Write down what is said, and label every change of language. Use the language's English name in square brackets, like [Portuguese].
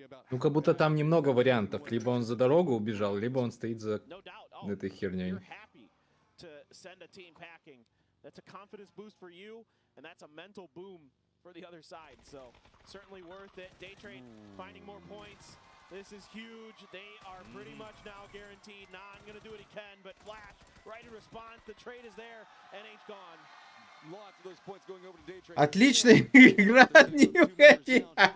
[Russian] Ну как будто там немного вариантов. Либо он за дорогу убежал, либо он стоит за этой херней. [English] to send a team packing. That's a confidence boost for you, and that's a mental boom for the other side. So certainly worth it. Day trade finding more points. This is huge. They are pretty much now guaranteed. Nah, I'm gonna do what he can, but Flash right in response. The trade is there. NH gone. Lots of those points going over to day trade. [Russian] Отличная игра от Никакой.